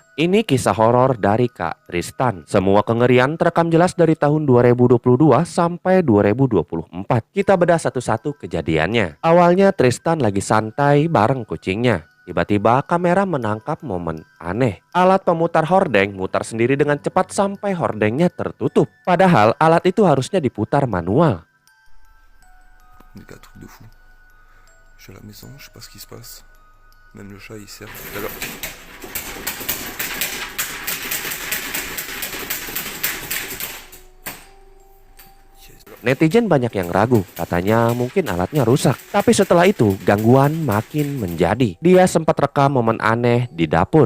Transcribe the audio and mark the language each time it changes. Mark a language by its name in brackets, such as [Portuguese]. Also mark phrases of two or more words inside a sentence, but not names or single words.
[Indonesian] Ini kisah horor dari Kak Tristan. Semua kengerian terekam jelas dari tahun 2022 sampai 2024. Kita bedah satu-satu kejadiannya. Awalnya Tristan lagi santai bareng kucingnya. Tiba-tiba kamera menangkap momen aneh. Alat pemutar hordeng mutar sendiri dengan cepat sampai hordengnya tertutup. Padahal alat itu harusnya diputar manual. [French] Des gars, truc de fou. Je suis à la maison, je sais pas ce qui se passe. Même le chat il sert tout à l'heure. [Indonesian] Netizen banyak yang ragu, katanya mungkin alatnya rusak. Tapi setelah itu gangguan makin menjadi. Dia sempat rekam momen aneh di dapur.